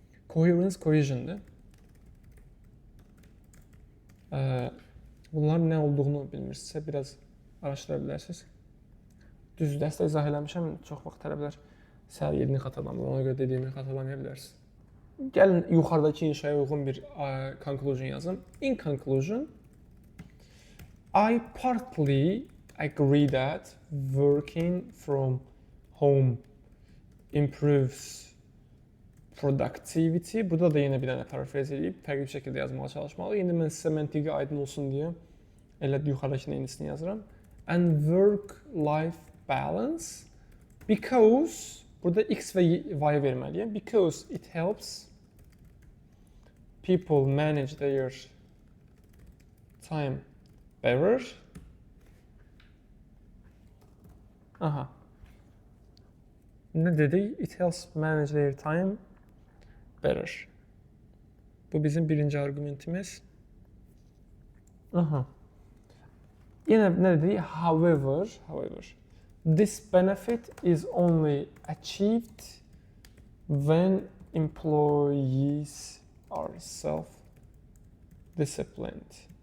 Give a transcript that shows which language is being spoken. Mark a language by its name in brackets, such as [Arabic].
[Azerbaijani] Cohesiondur. Bunların nə olduğunu bilmirsinizsə, biraz araşdıra bilərsiniz. Düz dəstə izah eləmişəm, çox vaxt tələbələr səhər yerini xatırlamır, ona görə dediyimi xatırlamaya bilərsiniz. Gəlin yuxarıdakı inşaya uyğun bir conclusion yazın. [English] In conclusion, I partly agree that working from home improves productivity. [Azerbaijani] Burada da yenə bir dənə parafraz edib, fərqli bir şəkildə yazmağa çalışmalı. İndi mən sizə məntiqi aydın olsun deyə elə yuxarıdakının eynisini yazıram. [English] And work-life balance because [Azerbaijani] burada X və Y verməliyəm. [English] Because it helps people manage their time better. [Azerbaijani] Ne dedik? [English] It helps manage their time better. [Azerbaijani] Bu bizim birinci argümentimiz. Yine ne dedik? [English] However, this benefit is only achieved when employees are self-disciplined.